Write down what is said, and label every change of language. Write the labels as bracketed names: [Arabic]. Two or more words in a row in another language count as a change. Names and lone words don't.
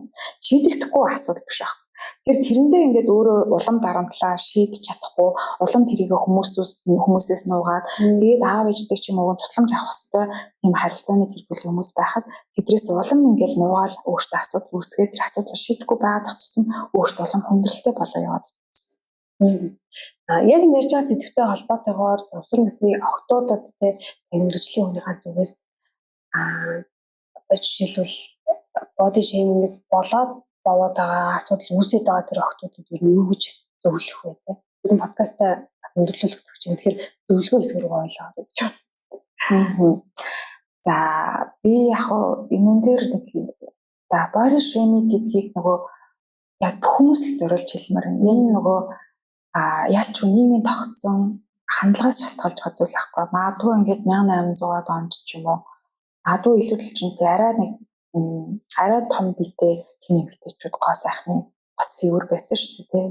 [Mongolian] Шийдэгдэхгүй асуудал биш аа. Тэрэндээ ингээд өөрөө улам дарамтлаа шийдэж чадахгүй, улам тэрийг хүмүүсээс нуугаад тэгээд аав ээжтэй ч юм уу тусламж авах хэрэгтэй тийм харилцааны гэр бүл хүмүүс байхад тэдрээс улам ингээд нуугаал өөртөө асуудал үүсгээд тэр асуудлыг шийдэхгүй байгаад тусам өөртөө улам хүндрэлтэй болоо яваад байна. Яг энэ ярьж байгаа сэдвтэй холбоотойгоор өсвөр насны охтуудад мэргэжлийн хүнийхээ зүгээс жишээлбэл [English] body shaming- [Mongolian] ээс болоод зовоод байгаа асуудал үүсээд байгаа тэр охтуудад юу гэж зөвлөх вэ те? Энэ подкастаа бас өндөрлүүлэх гэж байна. Тэгэхээр зөвлөгөө хэсэг рүү ойлоо гэж байна. За би яг энэ дээр нэг [English] body shaming [Mongolian] гэдгийг нөгөө яг хүмүүс л зориулж хэлмээр байна. Энэ нөгөө ялч нийгмийн тогтсон хандлагаас шалтгаалж байгаа зүйл ахгүй. Магадгүй ингээд 1800-аад онд ч юм уу. Магадгүй илүү дэлгэрэнтэй арай том биетэй тийм эмэгтэйчүүд гоо сайхны бас фигур байсан шүү дээ.